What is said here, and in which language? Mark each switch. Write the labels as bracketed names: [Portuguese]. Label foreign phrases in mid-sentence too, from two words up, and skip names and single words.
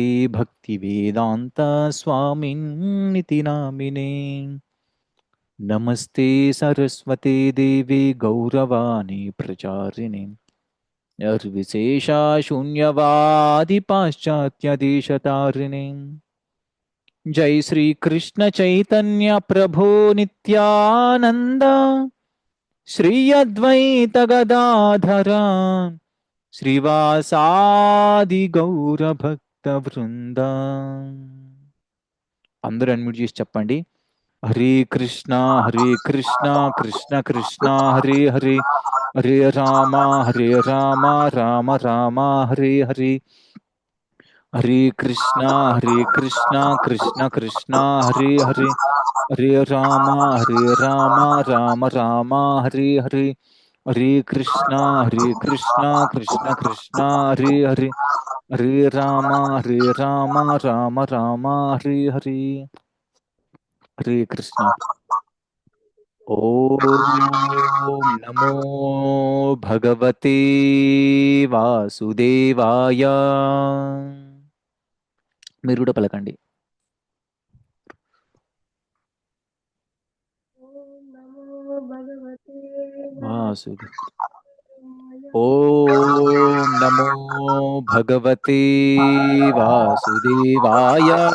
[Sanskrit] भक्तिवेदान्त स्वामिन्निति नामिने नमस्ते सरस्वते देवे गौरवाणी प्रचारिणे निर्विशेषा शून्यवादि पाश्चात्यदेशतारिणे जय श्री कृष्ण चैतन्य प्रभो नित्यानंद श्री अद्वैत गदाधर श्रीवासादि गौर भक्त वृंद [Telugu] అందరూ అన్మ్యూట్ చేసి చెప్పండి [Sanskrit] హరే కృష్ణ కృష్ణ కృష్ణ హరే హరే హరే రామ రామ రామ హరే హరే హరే కృష్ణ కృష్ణ కృష్ణ హరే హరే హరే రామ రామ రామ హరే హరే హరే కృష్ణ కృష్ణ కృష్ణ హరే హరే హరే రామ రామ రామ హరే హరే హరే కృష్ణ. ఓం నమో భగవతే వాసుదేవాయ. [Telugu] మీరు కూడా పలకండి. వాసుదేవ. [Sanskrit] ఓం నమో భగవతే వాసుదేవాయ.